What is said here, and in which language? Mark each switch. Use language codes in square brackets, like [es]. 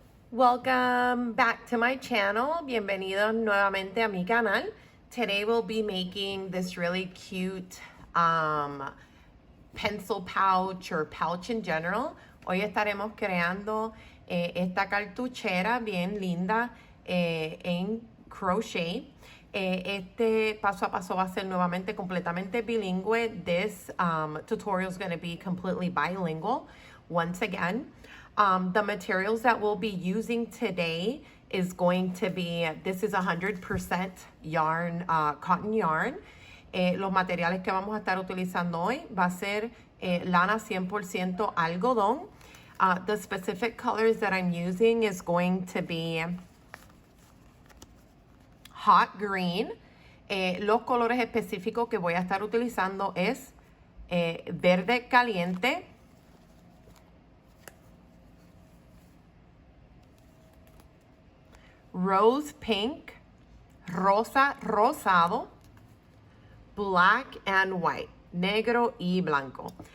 [en] Welcome back to my channel. [es] Bienvenidos nuevamente a mi canal. [en] Today we'll be making this really cute pencil pouch or pouch in general. [es] Hoy estaremos creando esta cartuchera bien linda en crochet. Este paso a paso va a ser nuevamente completamente bilingüe. [en] This tutorial is going to be completely bilingual once again. The materials that we'll be using today is going to be, this is 100% yarn, cotton yarn. [es] Los materiales que vamos a estar utilizando hoy va a ser lana 100% algodón. [en] The specific colors that I'm using is going to be hot green. [es] Los colores específicos que voy a estar utilizando es verde caliente, [en] rose pink, [es] rosa rosado, [en] black and white, [es] negro y blanco.